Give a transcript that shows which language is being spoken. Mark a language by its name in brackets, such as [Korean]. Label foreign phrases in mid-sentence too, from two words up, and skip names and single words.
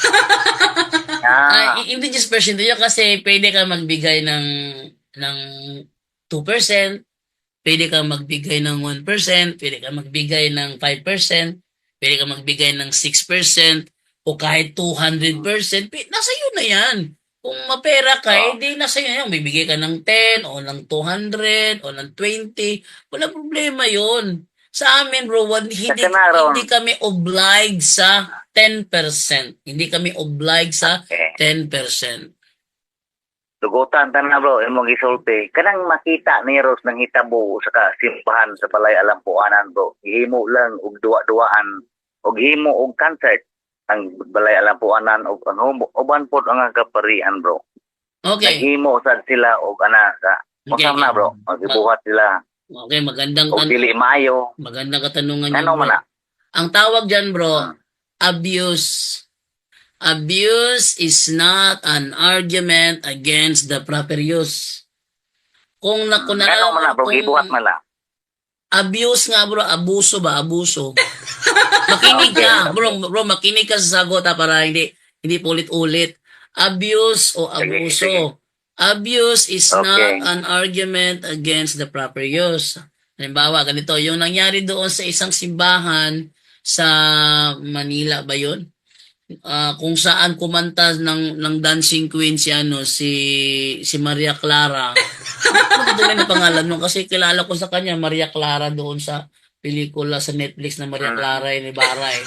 [Filipino] Hindi 10% yun kasi pwede ka magbigay ng 2%, pwede ka magbigay ng 1%, pwede ka magbigay ng 5%, pwede ka magbigay ng 6%, o kahit 200%, nasa iyo na yan. Kung mapera ka, hindi nasa iyo yan. Bibigay ka ng 10, o ng 200, o ng 20, wala problema yun. Sa amin, bro, hindi kami obliged sa 10%. Hindi kami obliged sa 10%. [Cebuano] Tugutan na bro, imong gisulti. Kanang makita ni Ros ng hitabo sa simbahan sa Balay Alampuanan bro. Himo lang og duwa-duaan og himo og concert ang Balay Alampuanan og uban pod ang kaparian bro. Okay. Naghimo sad sila og sa na bro. Gibuhat sila. Okay, [Filipino] magandang [Cebuano] dili maayo. [Filipino] Magandang katanungan ano man. Ang tawag diyan, [English] bro, abuse. Abuse is not an argument against the proper use. [Filipino] Kung abuse nga, bro, abuso ba? Abuso. Makinig ka, bro, makinig ka sa sagot para hindi ulit-ulit. Abuse o abuso. [English] Abuse is Okay. not an argument against the proper use. [Filipino] Halimbawa, ganito, yung nangyari doon sa isang simbahan sa Manila ba yun? Kung saan kumanta ng dancing queen si Maria Clara. Ano ba doon na pangalan mo? Kasi kilala ko sa kanya, Maria Clara doon sa pelikula sa Netflix na Maria Clara ni Ibarra eh.